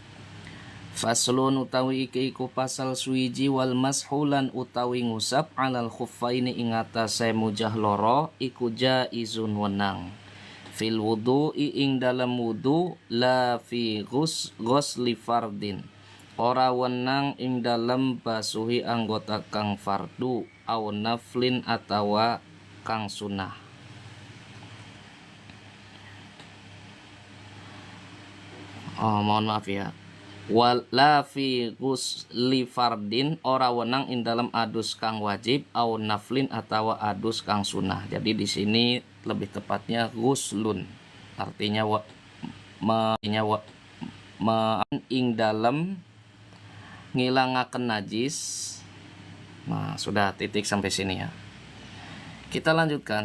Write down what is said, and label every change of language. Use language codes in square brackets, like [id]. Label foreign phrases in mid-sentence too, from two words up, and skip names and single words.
[jv] Faslun utawi iki iku pasal suwiji [ar] والمسح [jv] utawi ngusap [ar] على الخفين [jv] ing atase mujah loro iku jaizun wenang. [ar] في الوضوء [jv] ing dalam wudu, [ar] لا في غسل فرض, [jv] ora wenang ing dalam basuhi anggota kang fardu, [ar] أو نفل [jv] atawa kang sunah. [id] Mohon maaf ya. [ar] ولا في غسل فرض, [jv] ora wenang ing dalam adus kang wajib, [ar] أو نفل [jv] atawa adus kang sunah. [id] Jadi di sini lebih tepatnya ghuslun, artinya [jv] ing dalam ngilangaken najis. [id] Nah, sudah titik sampai sini ya. Kita lanjutkan.